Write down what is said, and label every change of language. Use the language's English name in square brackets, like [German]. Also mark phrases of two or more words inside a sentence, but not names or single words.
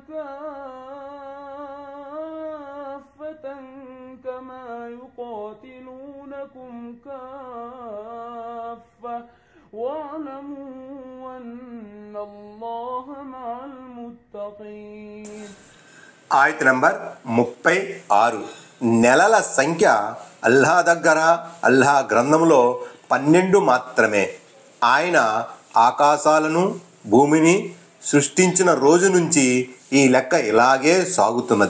[Arabic] كافة كما يقاتلونكم كافة واعلموا أن الله مع المتقين. [Telugu] ఆయత్ నంబర్ 36. నెలల సంఖ్య అల్లా దగ్గర అల్లా గ్రంథంలో 12 మాత్రమే. ఆయన ఆకాశాలను భూమిని సృష్టించిన రోజు నుంచి ఈ లెక్క ఇలాగే సాగుతున్నది.